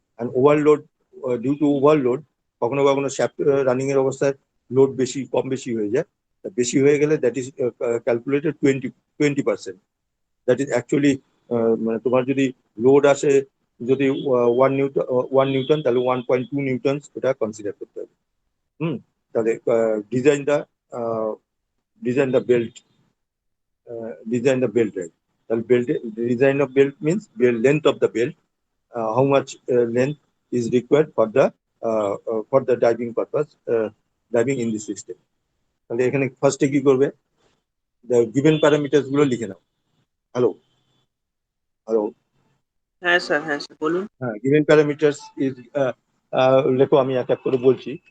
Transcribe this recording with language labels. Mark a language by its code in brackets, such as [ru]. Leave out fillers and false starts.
[en] And overload due to overload, [bn] কখনো কখনো shaft running এর অবস্থায় লোড বেশি কম বেশি হয়ে যায়, বেশি হয়ে গেলে [en] that is calculated [bn] 20%। [en] that is actually [bn] মানে তোমার যদি লোড আসে যদি 1 নিউটন তাহলে 1.2 নিউটন এটা কনসিডার করতে হবে। তাহলে [en] Design the design the belt design the belt, right? The belt design of belt means the length of the belt, how much length is required for the diving purpose, diving in the system। [bn] তাহলে এখানে ফার্স্টে কি করবে, [en] the given parameters [bn] গুলো লিখে নাও। Hello hello হ্যাঁ sir, হ্যাঁ sir বলুন। হ্যাঁ, [en] given parameters is [bn] লেখো, আমি এক এক করে বলছি।